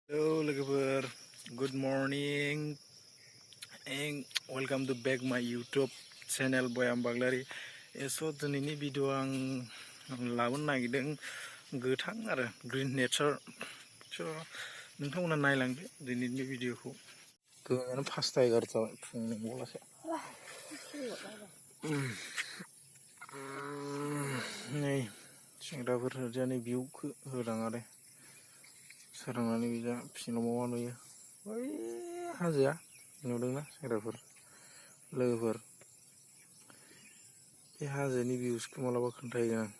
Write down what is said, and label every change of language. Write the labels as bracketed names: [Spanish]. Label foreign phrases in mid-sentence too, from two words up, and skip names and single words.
[English] Hello, logofer. Good morning and welcome to back my YouTube channel Byam Baglary. [Bodo] So दिनैनि भिडिअ आं लाबोनो नागिरदों गोथां आरो [English] green nature. [Bodo] स नोंथांमोना नायलांदो दिनैनि भिडिअखौ. गोबाङानो 5:11 जाबाय फुंनि बेलासे. नै सेंग्राफोर ओरैजाय भिउखौ होदां आरो सोरांनानै बिजा फिसिनाव मावा नुयो बै हाजोआ नुदोंना सेंग्राफोर लोगोफोर बे हाजोनि भिउसखौ मालाबा खोन्थाहैगोन आं.